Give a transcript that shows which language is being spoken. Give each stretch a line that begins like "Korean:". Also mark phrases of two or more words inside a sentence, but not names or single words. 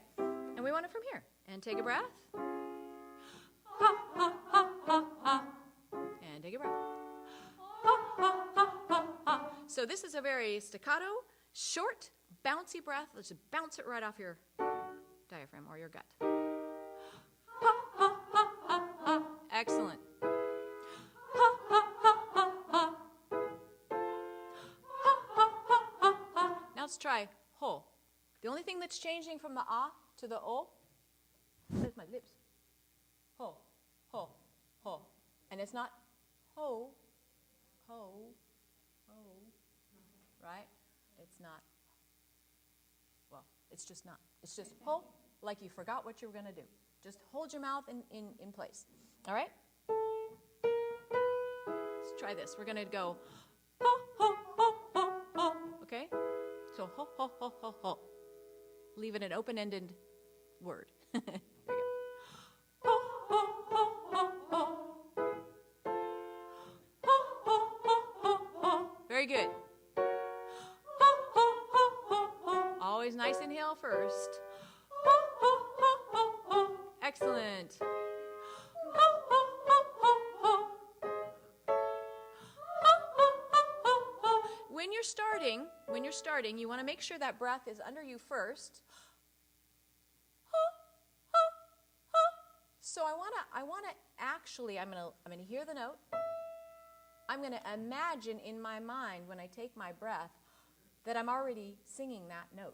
English: And we want it from here. And take a breath. Ha, ha, ha, ha, ha. And take a breath. Ha, ha, ha, ha, ha. So this is a very staccato, short, bouncy breath. Let's just bounce it right off your diaphragm or your gut. Ha, ha, ha, ha, ha. Excellent. Ha, ha, ha, ha, ha. Ha, ha, ha, ha, ha. Now let's try ho. The only thing that's changing from the ah to the o is my lips. Ho, ho, ho. And it's not ho, ho, ho, right? It's not, well, it's just not. It's just ho, like you forgot what you were going to do. Just hold your mouth in place. All right? Let's try this. We're going to go ho, ho, ho, ho, ho. Okay? So ho, ho, ho, ho, ho. Leave it an open-ended word. There you go. Ho, ho, ho, ho, ho. Ho, ho, ho, ho, ho. Very good. Ho, ho, ho, ho, ho. Always nice inhale first. Ho, ho, ho, ho, ho. Excellent. Ho, ho, ho, ho, ho. Ho, ho, ho, ho, ho. When you're starting, you want to make sure that breath is under you first. So I want to actually, I'm going to hear the note. I'm going to imagine in my mind when I take my breath that I'm already singing that note.